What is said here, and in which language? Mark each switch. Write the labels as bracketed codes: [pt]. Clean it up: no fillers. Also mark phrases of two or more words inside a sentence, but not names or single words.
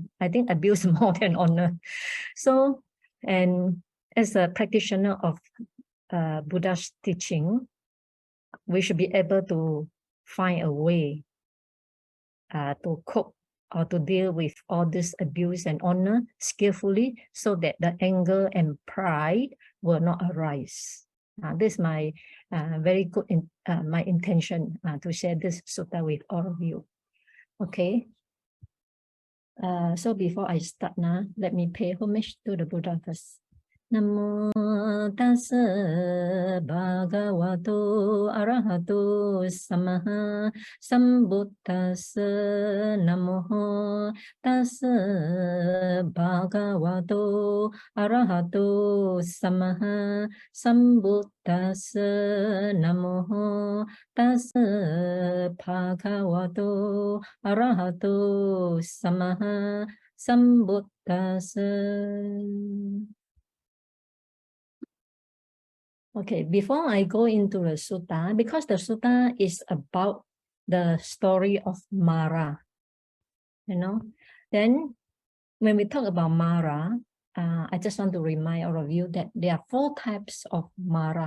[en] I think abuse more than honor. So, and as a practitioner of Buddha's teaching, we should be able to find a way to cope or to deal with all this abuse and honor skillfully so that the anger and pride will not arise. This is my very good my intention to share this sutta with all of you. Okay. So before I start now, let me pay homage to the Buddha first. [pi] Namo tassa bhagavato arahato samaha sambuddhassa. Namo tassa bhagavato arahato samaha sambuddhassa. Namo tassa bhagavato arahato samaha sambuddhassa. [en] Okay, before I go into the sutta, because the sutta is about the story of Mara, then when we talk about Mara, I just want to remind all of you that there are 4 types of Mara.